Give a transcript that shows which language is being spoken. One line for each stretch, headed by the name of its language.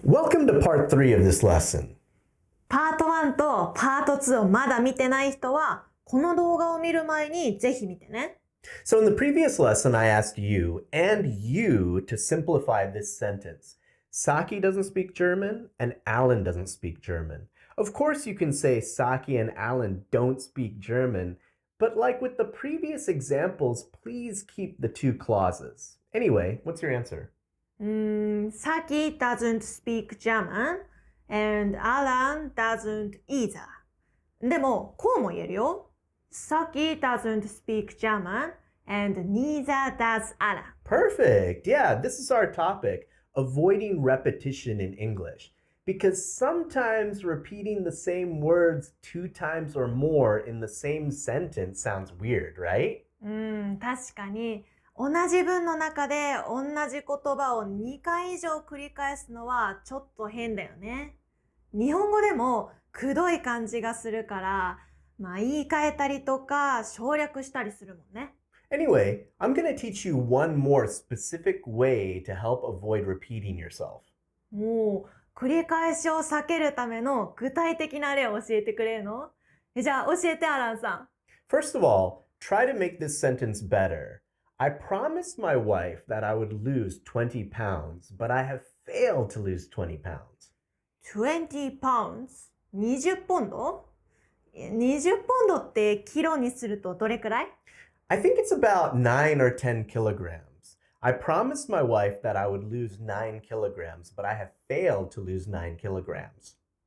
English: Welcome to part 3 of this lesson.
Japanese: パート1とパート2をまだ見てない人は、この動画を見る前にぜひ見てね。
English: So in the previous lesson, I asked you and you to simplify this sentence. Saki doesn't speak German and Alan doesn't speak German. Of course, you can say Saki and Alan don't speak German, but like with the previous examples, please keep the two clauses. Anyway, what's your answer? Saki doesn't speak German and Alan doesn't either.
Japanese: でも、こうも言えるよ。
English: Saki doesn't speak German and neither does Alan. Perfect. Yeah, this is our topic, avoiding repetition in English. Because sometimes repeating the same words 2 times or more in the same sentence sounds weird, right?
Japanese: 確かに同じ文の中で同じ言葉を2回以上繰り返すのはちょっと変だよね。日本語でもくどい感じがするから、言い換えたりとか省略したりするもんね。
English: Anyway, I'm going to teach you one more specific way to help avoid repeating yourself.
Japanese: もう繰り返しを避けるための具体的な例を教えてくれるの？じゃあ教えてアランさん。
English: First of all, try to make this sentence better. I promised my wife that I would lose 20 pounds, but I have failed to lose 20 pounds. 20 pounds?
Japanese: 20ポンド ?20 ポンドってキロにするとどれくらい？
English: I think it's about 9 or 10 kilograms. I promised my wife that I would lose 9 kilograms, but I have failed to lose 9 kilograms.